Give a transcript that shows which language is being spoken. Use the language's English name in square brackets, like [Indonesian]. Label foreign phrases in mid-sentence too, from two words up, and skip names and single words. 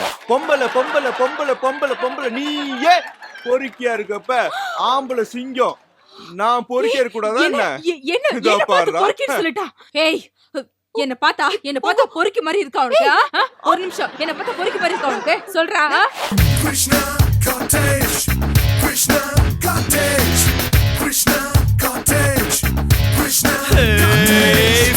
[Tamil] பொம்பளை பொம்பளை பொம்பளை பொம்பளை பொம்பளை நீயே பொறுக்கியா இருக்கப்ப ஆம்பளை சிங்கம். நான் பொறுக்கியா இருக்க கூடாதா? என்ன பொறுக்கின்னு சொல்லிட்டா? ஏய், என்ன பார்த்தா பொறுக்கி மாதிரி இருக்கா உனக்கு? ஒரு நிமிஷம், என்ன பார்த்தா பொறுக்கி மாதிரி இருக்கா உனக்கு? சொல்றா. Krishna Cottage, Krishna Cottage, Krishna Cottage, Krishna Cottage.